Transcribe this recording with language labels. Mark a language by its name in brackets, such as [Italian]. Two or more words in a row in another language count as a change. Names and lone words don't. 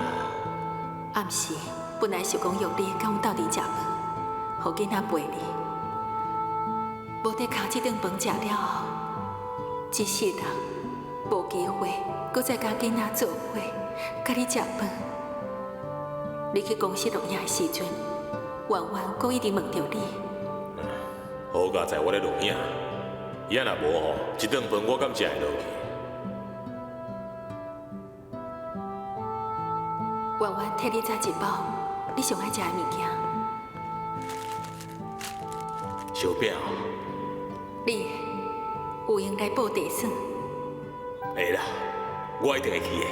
[Min Nan Chinese] 暗时本来想讲约你甲阮斗阵食饭，互囡仔陪你，无得卡这顿饭食了后，一世人无机会，搁再甲囡仔做伙。甲你食饭，你去公司录影的时阵，婉婉搁一直问着你。好佳在我咧录影，伊若无吼，一顿饭我敢食会落去？婉婉替你载一包你上爱食的物件。小表，你有闲来报地算？会啦，我一定会去的。